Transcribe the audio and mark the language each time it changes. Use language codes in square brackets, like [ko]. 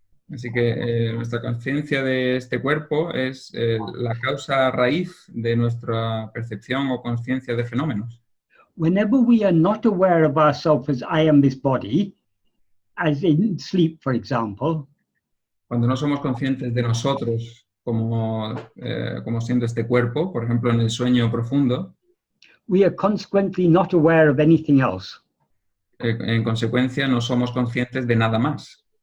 [es] Así que nuestra conciencia de este cuerpo es la causa raíz de nuestra percepción o conciencia de fenómenos. [en] Whenever we are not aware of ourselves as I am this body, as in sleep, for example, [es] cuando no somos conscientes de nosotros como siendo este cuerpo, por ejemplo, en el sueño profundo, [en] we are consequently not aware of anything else. [es] En consecuencia, no somos conscientes de nada más.